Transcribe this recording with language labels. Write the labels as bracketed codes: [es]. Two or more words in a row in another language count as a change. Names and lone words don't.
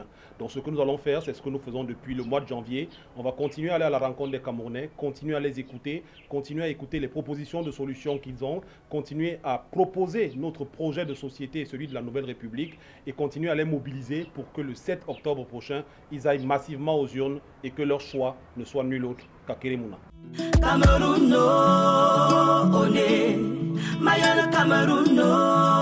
[fr] Donc ce que nous allons faire, c'est ce que nous faisons depuis le mois de janvier. On va continuer à aller à la rencontre des Camerounais, continuer à les écouter, continuer à écouter les propositions de solutions qu'ils ont, continuer à proposer notre projet de société et celui de la Nouvelle République et continuer à les mobiliser pour que le 7 octobre prochain, ils aillent massivement aux urnes et que leur choix ne soit nul autre qu'Akereta Bemouna. Cameroun, no, one, Mayana Cameroun, no.